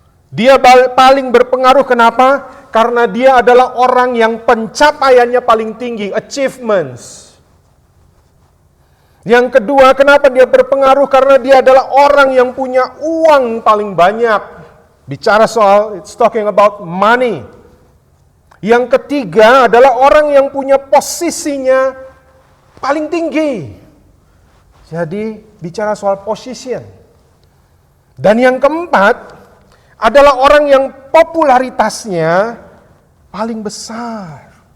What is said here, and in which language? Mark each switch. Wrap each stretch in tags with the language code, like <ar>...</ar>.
<id>Dia paling berpengaruh kenapa? Karena dia adalah orang yang pencapaiannya paling tinggi, achievements. Yang kedua, kenapa dia berpengaruh? Karena dia adalah orang yang punya uang paling banyak. Bicara soal,</id> <en>it's talking about money.</en> <id>Yang ketiga adalah orang yang punya posisinya paling tinggi. Jadi bicara soal position. Dan yang keempat adalah orang yang popularitasnya paling besar.</id>